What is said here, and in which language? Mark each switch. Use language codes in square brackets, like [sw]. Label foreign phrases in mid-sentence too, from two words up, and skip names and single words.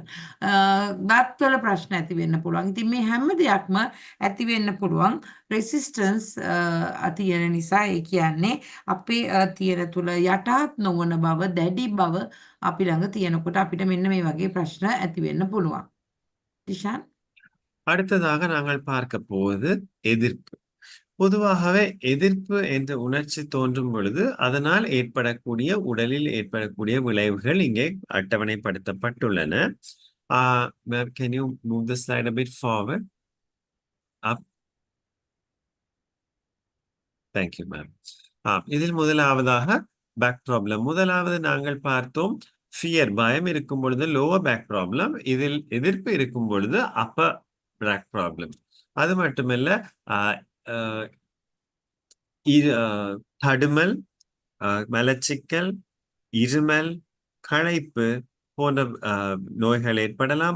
[si] දත්වල ප්‍රශ්න ඇති වෙන්න පුළුවන්. ඉතින් මේ හැම දෙයක්ම ඇති වෙන්න පුළුවන් රෙසිස්ටන්ස් තියෙන නිසා. ඒ කියන්නේ අපේ තියෙන තුල යටහත් නොවන බව, දැඩි බව අපි ළඟ තියෙනකොට අපිට මෙන්න මේ වගේ ප්‍රශ්න ඇති වෙන්න පුළුවන්. දිශාන්? [ta] அடுத்ததாக நாங்கள் பார்க்க போவது எதிர்ப்பு. பொதுவாகவே எதிர்ப்பு என்ற உணர்ச்சி தோன்றும் பொழுது அதனால் ஏற்படக்கூடிய உடலில் ஏற்படக்கூடிய விளைவுகள் இங்கே அட்டவணைப்படுத்தப்பட்டுள்ளன. [en] Ma'am, can you move the slide a bit forward? Up. Thank you, ma'am. [ta] இதில் முதலாவதாக [en] back problem. [ta] முதலாவது நாங்கள் பார்த்தோம் ஃபியர், பயம் இருக்கும் பொழுது [en] lower back problem. [ta] இதில் எதிர்ப்பு இருக்கும் பொழுது [en] upper back problem. [ta] அது மட்டுமல்ல தடுமல், மலச்சிக்கல், இருமல், களைப்பு போன்ற நோய்கள் ஏற்படலாம்.